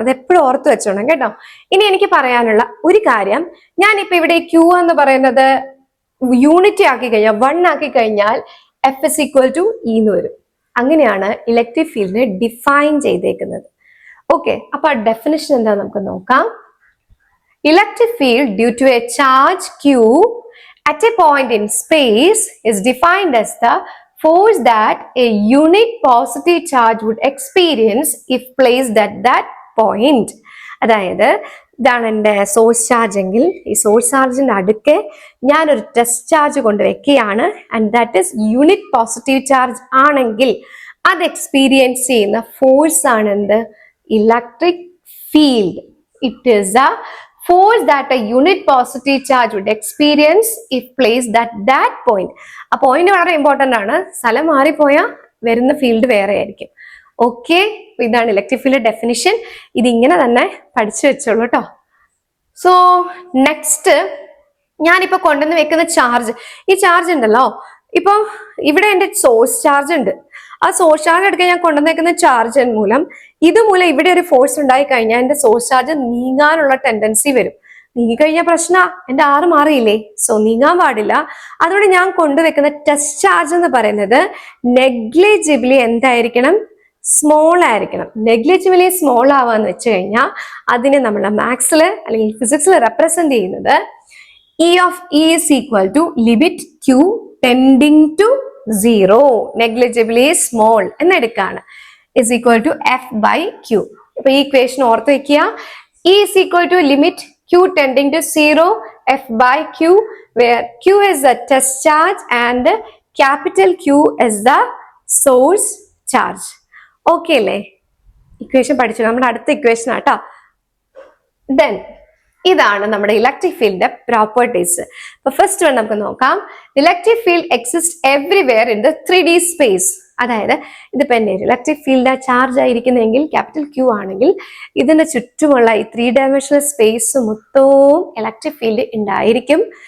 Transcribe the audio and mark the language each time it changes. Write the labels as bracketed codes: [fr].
[ml] അത് എപ്പോഴും ഓർത്ത് വെച്ചോണം കേട്ടോ. ഇനി എനിക്ക് പറയാനുള്ള ഒരു കാര്യം, ഞാനിപ്പോ ഇവിടെ ക്യൂ എന്ന് പറയുന്നത് യൂണിറ്റ് ആക്കി കഴിഞ്ഞാൽ, 1 ആക്കി കഴിഞ്ഞാൽ [en] F is equal to E [ml] എന്ന് വരും. അങ്ങനെയാണ് ഇലക്ട്രിക് ഫീൽഡിനെ ഡിഫൈൻ ചെയ്തേക്കുന്നത്. ഓക്കെ, അപ്പൊ ഡെഫിനിഷൻ എന്താ നമുക്ക് നോക്കാം. [en] Electric field due to a charge Q at a point in space is defined as the force that a unit positive charge would experience if placed at that point. [ml] അതായത് ഇതാണ് എൻ്റെ source charge എങ്കിൽ, ഈ source ചാർജിന്റെ അടുക്കെ ഞാനൊരു test charge കൊണ്ട് വെക്കുകയാണ്, [en] and that is [ml] unit positive charge ആണെങ്കിൽ അത് എക്സ്പീരിയൻസ് ചെയ്യുന്ന ഫോഴ്സ് ആണ് എന്ത്? [en] Electric field. It is a force that a unit positive charge would experience if placed at that point. [ml] ആ പോയിന്റ് വളരെ ഇമ്പോർട്ടന്റ് ആണ്, സ്ഥലം മാറിപ്പോയാൽ വരുന്ന ഫീൽഡ് വേറെ ആയിരിക്കും. ഓക്കെ, ഇതാണ് ഇലക്ട്രിക് ഫീൽഡ് ഡെഫിനിഷൻ. ഇതിങ്ങനെ തന്നെ പഠിച്ചു വെച്ചോളൂ കേട്ടോ. സോ നെക്സ്റ്റ് ഞാനിപ്പോ കൊണ്ടുവന്ന് വെക്കുന്ന ചാർജ്, ഈ ചാർജ് ഉണ്ടല്ലോ, ഇപ്പൊ ഇവിടെ എന്റെ സോഴ്സ് ചാർജ് ഉണ്ട്. ആ സോഴ്സ് ചാർജ് എടുക്കാൻ ഞാൻ കൊണ്ടുവന്നേക്കുന്ന ചാർജ് മൂലം ഇതുമൂലം ഇവിടെ ഒരു ഫോഴ്സ് ഉണ്ടായി കഴിഞ്ഞാൽ എന്റെ സോഴ്സ് ചാർജ് നീങ്ങാനുള്ള ടെൻഡൻസി വരും. നീങ്ങിക്കഴിഞ്ഞാൽ പ്രശ്ന എന്റെ ആറ് മാറിയില്ലേ. സോ നീങ്ങാൻ പാടില്ല. അതുകൊണ്ട് ഞാൻ കൊണ്ടുവെക്കുന്ന ടെസ്റ്റ് ചാർജ് എന്ന് പറയുന്നത് നെഗ്ലിജിബിളി എന്തായിരിക്കണം, സ്മോൾ ആയിരിക്കണം. [en] negligibly small [ml] ആവാന്ന് വെച്ച് കഴിഞ്ഞാൽ അതിനെ നമ്മളെ [en] മാത്സിൽ അല്ലെങ്കിൽ ഫിസിക്സിൽ റെപ്രസെന്റ് ചെയ്യുന്നത് E of E is equal to limit Q tending to 0, negligibly small [ml] എന്നെടുക്കാണ്, [en] is equal to F by Q. [ml] ഇപ്പൊ ഈ ഇക്വേഷൻ ഓർത്ത് വെക്കുക. [en] E is equal to limit Q tending to 0, F by Q, where Q is the test charge and capital Q is the source charge. [ml] Okay അല്ലേ? Equation പഠിച്ചു. നമ്മുടെ അടുത്ത equation ആട്ടോ. Then ഇതാണ് നമ്മുടെ ഇലക്ട്രിക് ഫീൽഡിന്റെ പ്രോപ്പർട്ടീസ്. [en] അപ്പൊ first one [ml] നമുക്ക് നോക്കാം. [en] Electric field exist everywhere in the 3D space. [ml] അതായത് ഇതിപ്പോ എന്റെ electric field charge ആയിരിക്കുന്നെങ്കിൽ capital Q ആണെങ്കിൽ ഇതിന്റെ ചുറ്റുമുള്ള ഈ 3 ഡയമെൻഷണൽ സ്പേസ് മൊത്തവും ഇലക്ട്രിക് ഫീൽഡ് ഉണ്ടായിരിക്കും.